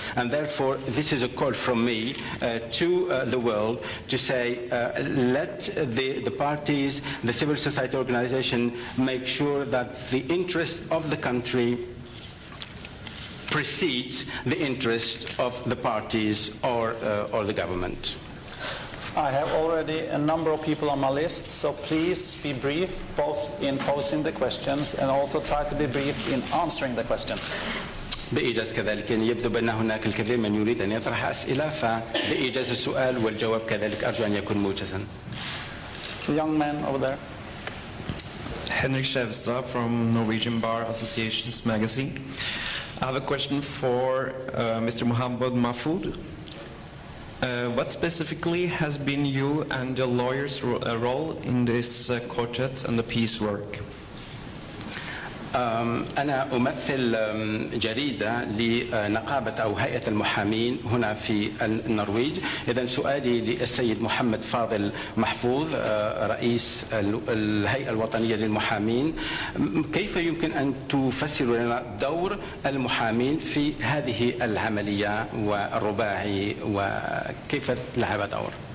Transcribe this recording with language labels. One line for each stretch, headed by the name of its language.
English: And therefore, this is a call from me to the world to say, let the parties, the civil society organization make sure that the interest of the country precedes the interest of the parties or the government. I have already a number of people on my list, so please be brief, both in posing the questions and also try to be brief in answering the questions.
Arabic: بإيجاز كذلك يبدو بأن هناك الكثير من يريد أن يطرح أسئلة، فبإيجاز السؤال والجواب كذلك أرجو أن يكون موجزا.
English: The young man over there. Henrik Skjevstad from Norwegian Bar Association's magazine. I have a question for Mr. Mohammed Mahfoud. What specifically has been you and your lawyer's role in this quartet and the peace work?
Arabic: أنا أمثل جريدة لنقابة أو هيئة المحامين هنا في النرويج. إذن سؤالي للسيد محمد فاضل محفوظ رئيس الهيئة الوطنية للمحامين، كيف يمكن أن تفسر لنا دور المحامين في هذه العملية والرباعي، وكيف لعب دور؟